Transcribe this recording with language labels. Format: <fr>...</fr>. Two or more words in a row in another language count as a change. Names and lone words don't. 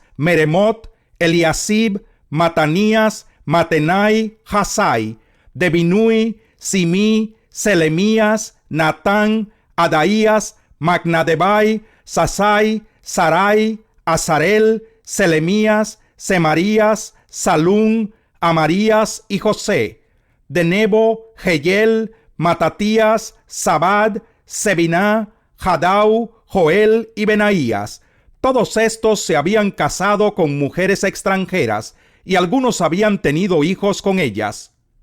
<es>Meremot, Eliasib, Matanías, Matenai, Hasai; de Binui, Simí, Selemías, Natán, Adaías, Magnadebai, Sasai, Sarai, Azarel, Selemías, Semarías, Salún, Amarías y José; de Nebo, Jehiel, Matatías, Zabad, Sebiná, Jadau, Joel y Benaías. Todos estos se habían casado con mujeres extranjeras, y algunos habían tenido hijos con ellas.</es>